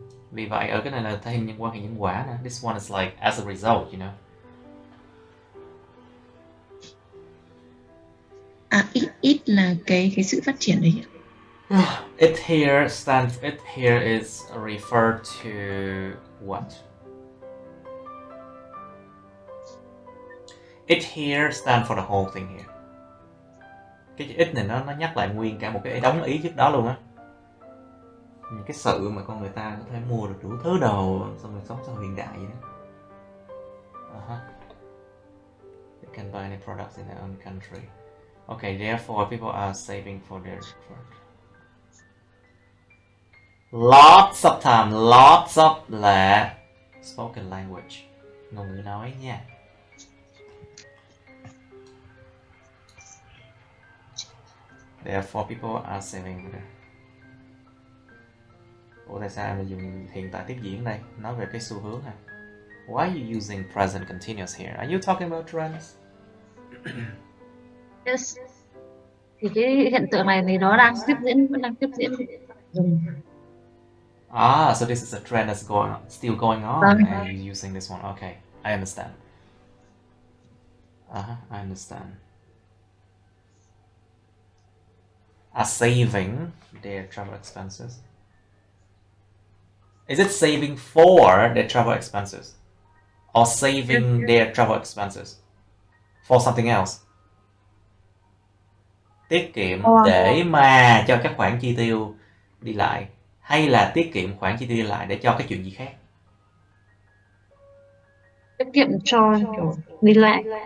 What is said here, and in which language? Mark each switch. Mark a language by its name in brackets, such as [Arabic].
[Vietnamese] Vì vậy ở cái này là thể hiện nhân quan hệ nhân quả nè. [English] This one is like as a result, you know. [Vietnamese] It là cái sự phát triển đấy. [English] It here is referred to what? It here stand for the whole thing here. [Vietnamese] Cái chữ it này nó nhắc lại nguyên cả một cái đống ý trước đó luôn á. Những cái sự mà con người ta có thể mua được đủ thứ đồ xong rồi sống trong hiện đại vậy đó. [English] They can buy any products in their own country. Okay, therefore people are saving for their lots of time, lots of là spoken language, [Vietnamese] ngôn ngữ nói nha. [English] Therefore people are saving for their... [Vietnamese] Ủa tại sao em lại dùng hiện tại tiếp diễn đây? Nói về cái xu hướng hả? [English] Why are you using present continuous here? Are you talking about trends? Yes. [Vietnamese] Thì cái hiện tượng này thì nó đang tiếp diễn, vẫn đang tiếp diễn. [English] Ah, so this is a trend that's still going on, and you're using this one. Okay, I understand. I understand. Are saving their travel expenses. Is it saving for their travel expenses? Or saving their travel expenses? For something else? [Vietnamese] Tiết kiệm để mà cho các khoản chi tiêu đi lại, hay là tiết kiệm khoản chi tiêu đi lại để cho cái chuyện gì khác? Tiết kiệm cho kiểu đi lại.